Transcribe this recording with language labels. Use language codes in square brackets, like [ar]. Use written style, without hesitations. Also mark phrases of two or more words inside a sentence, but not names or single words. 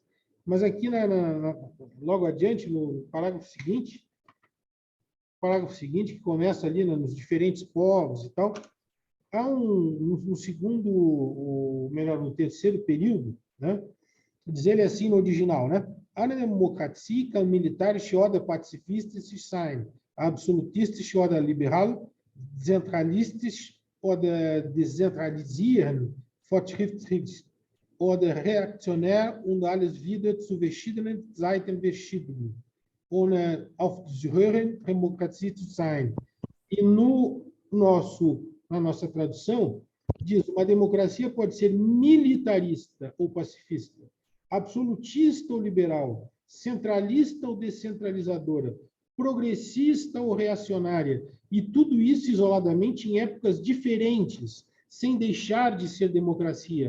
[pt] Mas aqui, logo adiante, no parágrafo seguinte, que começa ali, né, nos diferentes povos e tal, há um segundo, ou melhor, no terceiro período, né? Diz ele assim no original, né? A democracia [de] militar oder pazifistisch sein, absolutistisch oder liberal, zentralistisch oder dezentralisieren, fortschrittlich oder reaktionär und alles wieder zu verschiedenen Seiten verschieben, ohne aufzuhören, Demokratie zu sein. [pt] E na nossa tradução, diz: uma democracia pode ser militarista ou pacifista, absolutista ou liberal, centralista ou descentralizadora, progressista ou reacionária, e tudo isso isoladamente em épocas diferentes, sem deixar de ser democracia.